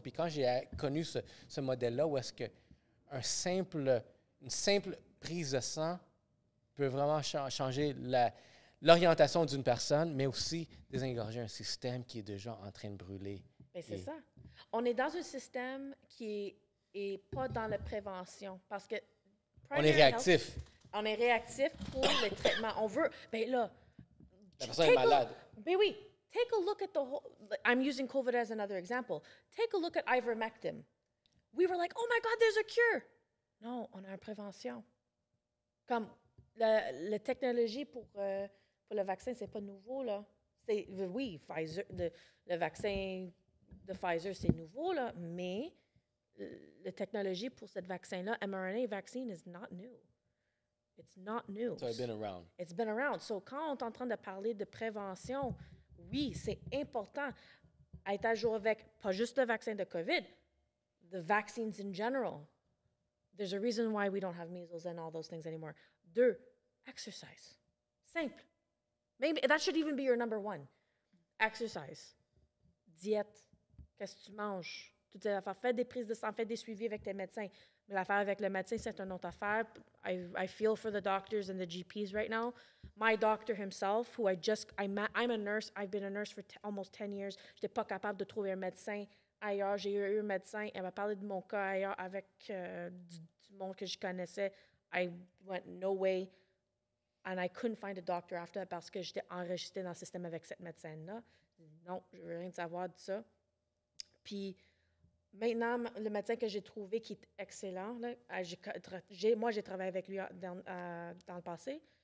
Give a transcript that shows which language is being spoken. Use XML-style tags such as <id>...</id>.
<fr>Puis quand j'ai connu ce modèle-là, où est-ce qu'une simple prise de sang peut vraiment changer l'orientation d'une personne, mais aussi désengorger un système qui est déjà en train de brûler. Mais c'est ça. On est dans un système qui est pas dans la prévention, parce que on est réactif. On est réactif pour le traitement. On veut... Ben là... La personne est malade. Ben oui.</fr> <en>Take a look at the whole... I'm using COVID as another example. Take a look at ivermectin. We were like, oh my God, there's a cure.</en> <fr>Non, on a une prévention. Comme la technologie pour le vaccin, c'est pas nouveau, là. Oui, Pfizer, le vaccin de Pfizer, c'est nouveau, là, mais la technologie pour ce vaccin-là,</fr> <en>mRNA vaccine, is not new. It's not new. So it's been around. It's been around.</en> <fr>So, quand on est en train de parler de prévention, oui, c'est important à être à jour avec pas juste le vaccin de COVID,</fr> <en>the vaccines in general. There's a reason why we don't have measles and all those things anymore. 2, exercise. Simple. Maybe that should even be your number 1.</en> <fr>Exercise. Diète. Qu'est-ce que tu manges? Toutes ces affaires. Fais des prises de sang, fais des suivis avec tes médecins. Mais l'affaire avec le médecin, c'est une autre affaire.</fr> <en>I feel for the doctors and the GPs right now. my doctor himself, who I'm a nurse, I've been a nurse for almost 10 years.</en> <fr>Je n'étais pas capable de trouver un médecin ailleurs. J'ai eu un médecin, elle m'a parlé de mon cas ailleurs avec du monde que je connaissais.</fr> <en>I went no way. And I couldn't find a doctor after</en> <fr>parce que j'étais enregistrée dans le système avec cette médecine-là. Non, je veux rien savoir de ça. Puis maintenant, le médecin que j'ai trouvé qui est excellent, là, moi j'ai travaillé avec lui dans le passé.</fr>